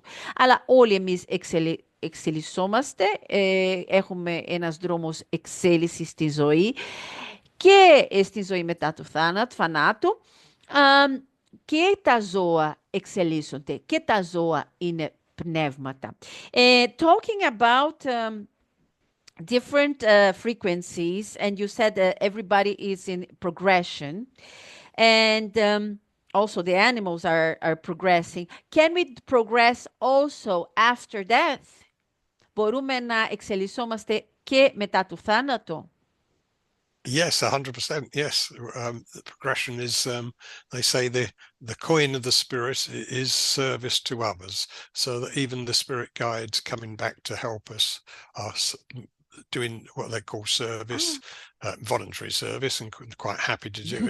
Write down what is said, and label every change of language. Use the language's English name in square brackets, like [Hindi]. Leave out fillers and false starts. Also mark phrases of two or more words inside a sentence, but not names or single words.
[Greek] Αλλά όλοι εμείς εξελισσόμαστε, έχουμε ένας δρόμος εξέλιξης στη ζωή και στη ζωή μετά το θάνατο, και τα ζώα εξελίσσονται και τα ζώα είναι πνεύματα. [English] Talking about... different frequencies, and you said that everybody is in progression, and also the animals are progressing. Can we progress also after death? [Greek] Μπορούμε να εξελισσόμαστε και μετά το θάνατο? [English] Yes, 100%. Yes, the progression is. They say the coin of the spirit is service to others, so that even the spirit guides coming back to help us are doing what they call service, voluntary service, and quite happy to do it.